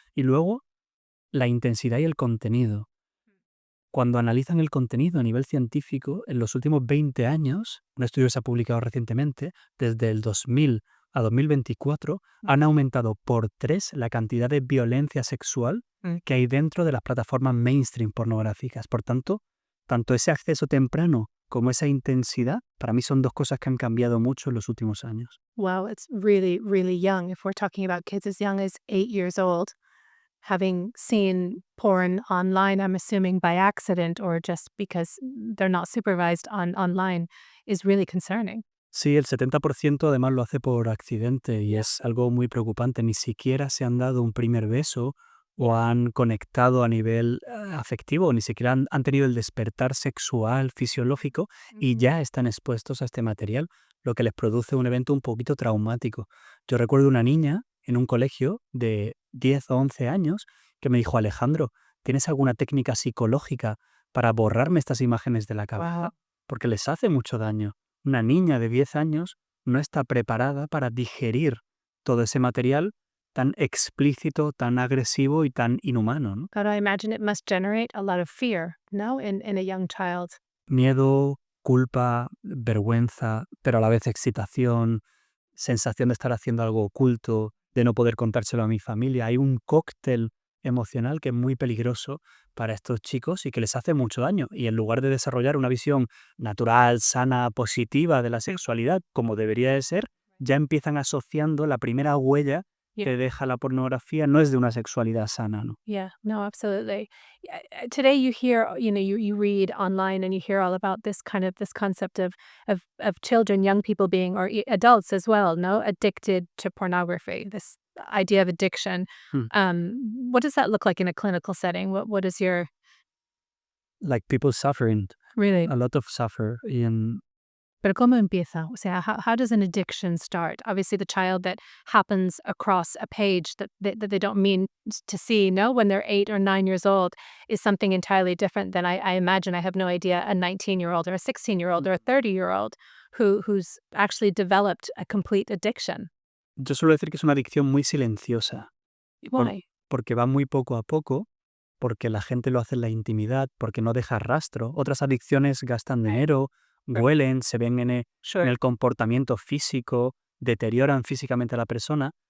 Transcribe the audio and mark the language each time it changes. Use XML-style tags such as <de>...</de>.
<es>Y luego, la intensidad y el contenido. Cuando analizan el contenido a nivel científico, en los últimos 20 años, un estudio se ha publicado recientemente, desde el 2000 a 2024, han aumentado por 3 la cantidad de violencia sexual que hay dentro de las plataformas mainstream pornográficas. Por tanto ese acceso temprano como esa intensidad, para mí son 2 cosas que han cambiado mucho en los últimos años.</es> <en>Wow, it's really, really young. If we're talking about kids as young as 8 years old, having seen porn online, I'm assuming by accident or just because they're not supervised online, is really concerning.</en> <es>Sí, el 70% además lo hace por accidente y es algo muy preocupante. Ni siquiera se han dado un primer beso o han conectado a nivel afectivo, ni siquiera han tenido el despertar sexual, fisiológico, y ya están expuestos a este material, lo que les produce un evento un poquito traumático. Yo recuerdo una niña en un colegio de 10 o 11 años que me dijo: Alejandro, ¿tienes alguna técnica psicológica para borrarme estas imágenes de la cabeza?</es> <en>Wow.</en> <es>Porque les hace mucho daño. Una niña de 10 años no está preparada para digerir todo ese material tan explícito, tan agresivo y tan inhumano, ¿no?</es> <en>God, I imagine it must generate a lot of fear, no, in a young child.</en> <es>Miedo, culpa, vergüenza, pero a la vez excitación, sensación de estar haciendo algo oculto, de no poder contárselo a mi familia. Hay un cóctel emocional que es muy peligroso para estos chicos y que les hace mucho daño. Y en lugar de desarrollar una visión natural, sana, positiva de la sexualidad, como debería de ser, ya empiezan asociando la primera huella</es> <en>Yeah.</en> <es>que deja la pornografía no es de una sexualidad sana, ¿no?</es> <en>Yeah, no, absolutely. Yeah, today you hear, you read online and you hear all about this concept of children, young people being, or adults as well, no, addicted to pornography. This idea of addiction. Hmm. What does that look like in a clinical setting? What is your Like people suffering, really? a lot of suffer in.</en> <es>Pero ¿cómo empieza? O sea,</es> <en>how does an addiction start? Obviously, the child that happens across a page that they don't mean to see, no, when they're 8 or 9 years old is something entirely different than I imagine, I have no idea, a 19-year-old or a 16-year-old or a 30-year-old who's actually developed a complete addiction.</en> <es>Yo suelo decir que es una adicción muy silenciosa, por-</es> <en>Why?</en> <es>porque va muy poco a poco, porque la gente lo hace en la intimidad, porque no deja rastro. Otras adicciones gastan dinero, huelen, se ven en</es> <en>Sure.</en> <es>el comportamiento físico, deterioran físicamente a la persona.</es>